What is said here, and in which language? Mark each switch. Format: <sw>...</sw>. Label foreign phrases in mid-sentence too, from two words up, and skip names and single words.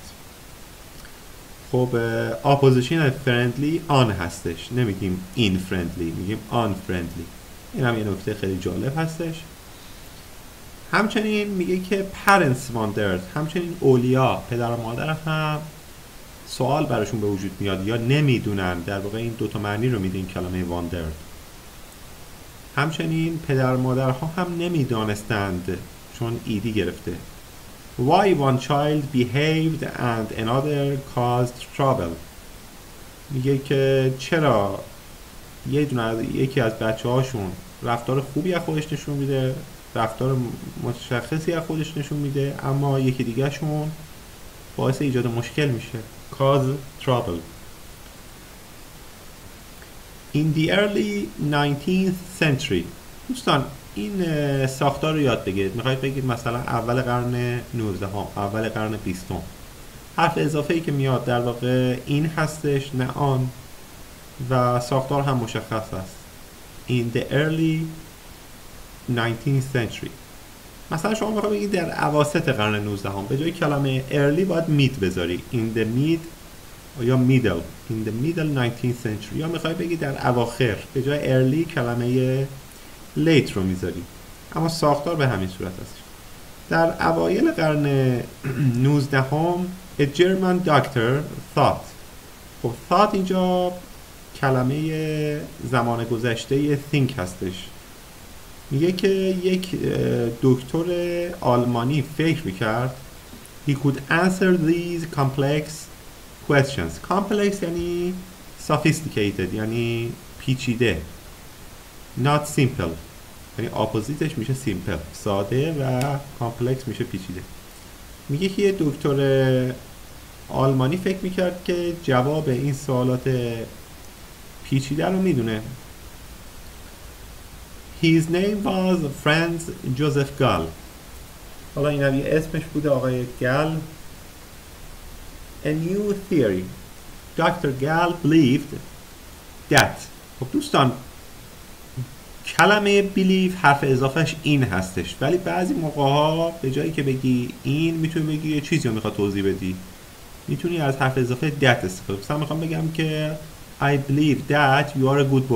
<fa>خب اپوزیشن</fa> <en>friendly on</en> <fa>هستش نمیگیم</fa> <en>in friendly</en> <fa>میگیم</fa> <en>on friendly.</en> <fa>این هم یه نکته خیلی جالب هستش. همچنین میگه که</fa> <en>parents wondered</en> <fa>همچنین اولیا پدر و مادر هم سوال براشون به وجود میاد یا نمیدونن. در واقع این دوتا معنی رو میده این کلمه wondered. همچنین پدر و مادرها هم نمیدانستند چون ایدی گرفته.</fa> <en>Why one child behaved and another caused trouble.</en> <fa>میگه که چرا یکی از بچه هاشون رفتار خوبی از خودش نشون میده رفتار مشخصی از خودش نشون میده اما یکی دیگه شون باعث ایجاد مشکل میشه.</fa> <en>cause trouble. In the early 19th century.</en> <fa>دوستان این ساختار رو یاد بگیرید. میخواید بگید مثلا اول قرن 19 اول قرن 20 حرف اضافه ای که میاد در واقع این هستش نه آن و ساختار هم مشخص است.</fa> <en>In the early 19th century.</en> <fa>مثلا شما میخواید بگید در اواسط قرن 19 به جای کلمه early باید mid بذاری.</fa> <en>In the mid یا middle. In the middle 19th century.</en> <fa>یا میخواید بگید در اواخر به جای early کلمه late رو میذاری. اما ساختار به همین صورت است. در اوایل قرن 19</fa> <en>a German doctor thought.</en> <fa>خب thought اینجا کلمه زمان گذشته think هستش. میگه که یک دکتر آلمانی فکر میکرد</fa> <en>he could answer these complex questions.</en> <fa>complex یعنی sophisticated یعنی پیچیده.</fa> <en>not simple</en> <fa>یعنی اپوزیتش میشه simple ساده و complex میشه پیچیده. میگه که یه دکتر آلمانی فکر میکرد که جواب این سوالات پیچیده رو میدونه.</fa> <en>His name was Franz Joseph Gall.</en> <fa>حالا این هم یه اسمش بوده آقای گل.</fa> <en>A new theory Dr. Gall believed that.</en> <fa>خب دوستان کلمه believe حرف اضافهش این هستش، ولی بعضی موقع ها به جایی که بگی این میتونی بگی یه چیزی رو میخواد توضیح بدی، میتونی از حرف اضافه that استفاده. مثلا میخوام بگم که</fa> <en>I believe that you are a good boy.</en>